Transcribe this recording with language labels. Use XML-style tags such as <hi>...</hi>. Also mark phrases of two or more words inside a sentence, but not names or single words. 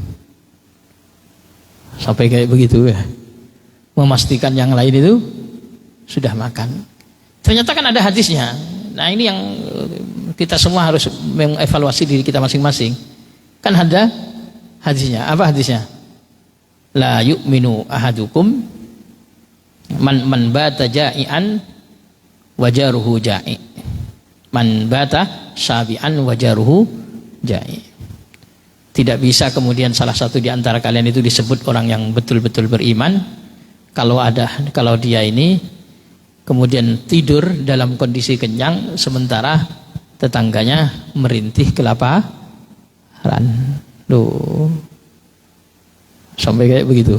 <id>Sampai kayak begitu ya, memastikan yang lain itu sudah makan. Ternyata kan ada hadisnya. Nah ini yang kita semua harus mengevaluasi diri kita masing-masing. Kan ada hadisnya. Apa hadisnya?</id> <ar>لا يؤمن أحدكم من بات جائعا وجاره جائع. من بات شبعان وجاره جائع.</ar> <id>Tidak bisa kemudian salah satu di antara kalian itu disebut orang yang betul-betul beriman kalau dia ini kemudian tidur dalam kondisi kenyang sementara tetangganya merintih kelaparan. Loh. Sampai kayak begitu.</id>